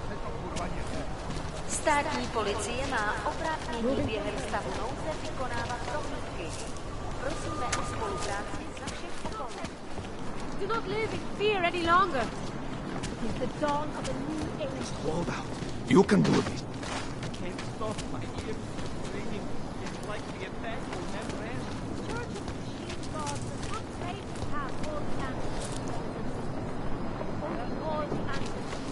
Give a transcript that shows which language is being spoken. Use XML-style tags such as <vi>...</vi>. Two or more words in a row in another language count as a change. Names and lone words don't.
<cs>Státní policie má oprávnění během stavu nouze vykonávat prohlídky. Prosíme o spolupráci za všech okolností.</cs> <en>Do not live in fear any longer. It is the dawn of a new age. Hold out. You can do this. Can't stop my ears ringing. It's like the attack will never end. Church of Machine God does not claim to have all the answers. Only all the answers.</en>